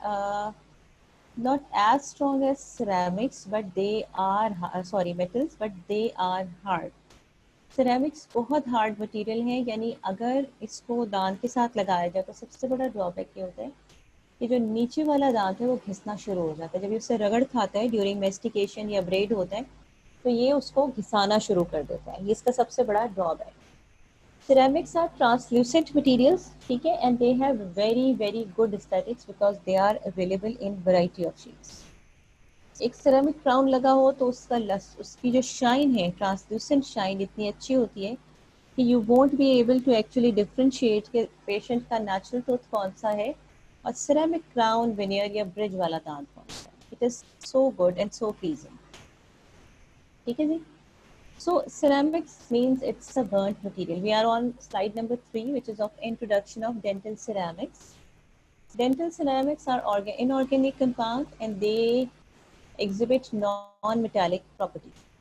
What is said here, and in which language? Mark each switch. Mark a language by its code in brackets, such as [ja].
[en] They are not as strong as ceramics, but they are metals, but they are hard. [ur] Ceramics بہت hard material ہیں، یعنی اگر اس کو دانت کے ساتھ لگایا جائے تو سب سے بڑا ڈرا بیک یہ ہوتا ہے کہ جو نیچے والا دانت ہے وہ گھسنا شروع ہو جاتا ہے. جب یہ اسے رگڑ کھاتا ہے ڈیورنگ میسٹیکیشن یا بریڈ ہوتا ہے تو یہ اس کو گھسانا شروع کر دیتا ہے. یہ اس کا سب سے بڑا ڈرا back. [en] ceramics are translucent materials, [ur] ٹھیک ہے, [en] and they have very very good aesthetics because they are available in variety of shades. [ur] ایک سیرامک کراؤن لگا ہو تو اس کا اس کی جو شائن ہے, ٹرانسلوسنٹ شائن اتنی اچھی ہوتی ہے کہ [en] you won't be able to actually differentiate [ur] کہ پیشنٹ کا نیچرل ٹوتھ کون سا ہے اور سیرامک کراؤن وینئر یا برج والا دانت کون سا ہے. [en] It is so good and so pleasing. [ur] ٹھیک ہے جی. [en] So ceramics means it's a burnt material. We are on slide number 3, which is of introduction of dental ceramics. Dental ceramics are inorganic compound and they exhibit non-metallic properties.